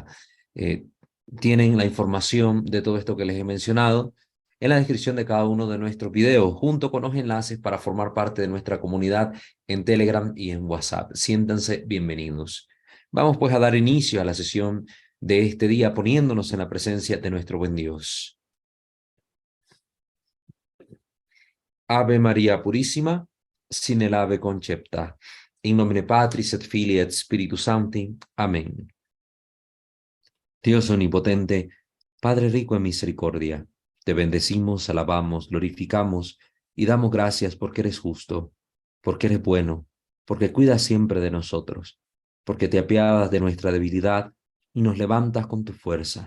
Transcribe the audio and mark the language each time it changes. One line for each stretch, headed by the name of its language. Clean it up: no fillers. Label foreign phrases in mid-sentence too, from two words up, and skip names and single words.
Spanish: Tienen la información de todo esto que les he mencionado en la descripción de cada uno de nuestros videos, junto con los enlaces para formar parte de nuestra comunidad en Telegram y en WhatsApp. Siéntanse bienvenidos. Vamos pues a dar inicio a la sesión de este día, poniéndonos en la presencia de nuestro buen Dios. Ave María Purísima, sin el ave concepta.
Latin: In nomine Patris et Filii et Spiritus Sancti.
Spanish: Amén. Dios omnipotente, Padre rico en misericordia, te bendecimos, alabamos, glorificamos y damos gracias porque eres justo, porque eres bueno, porque cuidas siempre de nosotros, porque te apiadas de nuestra debilidad y nos levantas con tu fuerza.